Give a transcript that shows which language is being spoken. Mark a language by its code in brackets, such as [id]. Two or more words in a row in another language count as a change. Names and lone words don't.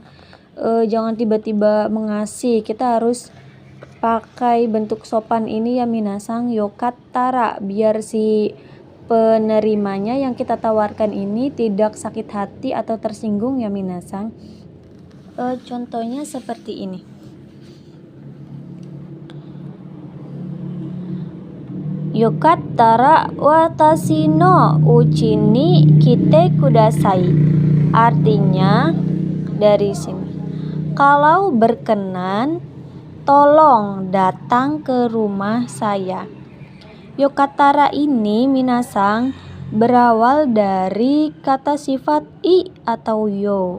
[id] Jangan tiba-tiba mengasih, kita harus pakai bentuk sopan ini ya minasang, yokattara, biar si penerimanya yang kita tawarkan ini tidak sakit hati atau tersinggung ya minasang. Contohnya seperti ini. [ja] よかったら私のうちに来てください. [id] Artinya dari sini, kalau berkenan tolong datang ke rumah saya. Yokattara ini minasang berawal dari kata sifat i atau yo.